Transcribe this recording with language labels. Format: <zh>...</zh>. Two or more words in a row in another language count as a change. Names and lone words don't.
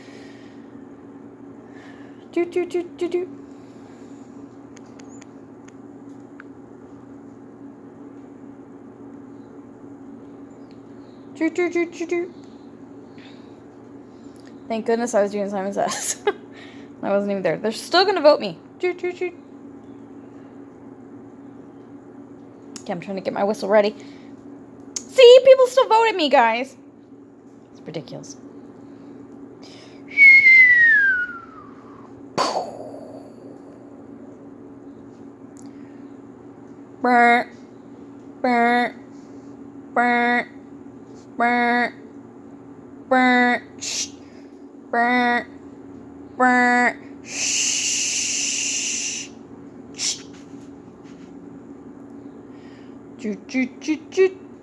<en>Thank goodness I was doing Simon Says. I wasn't even there. They're still gonna vote me. Okay, I'm trying to get my whistle ready. See, people still voted me, guys. It's ridiculous. Burr, burr, burr, burr, burr, shh, burr, burr, shh, shh. Choo choo choo choo.</en>